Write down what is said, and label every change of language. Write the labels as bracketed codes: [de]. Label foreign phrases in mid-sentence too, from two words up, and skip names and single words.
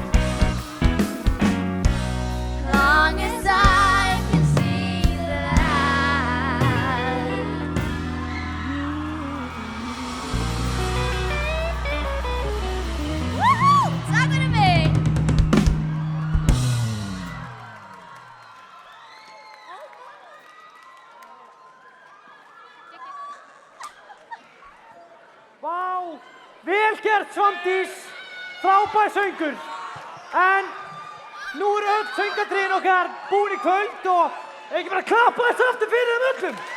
[en] Long as I can see the light. Woohoo! Talking to me. [is] Vá, vel gert Svandís, frábær söngur. En nú eru öll söngatriðin okkar búin í kvöld og ekki bara klappa þess aftur fyrir þeim öllum.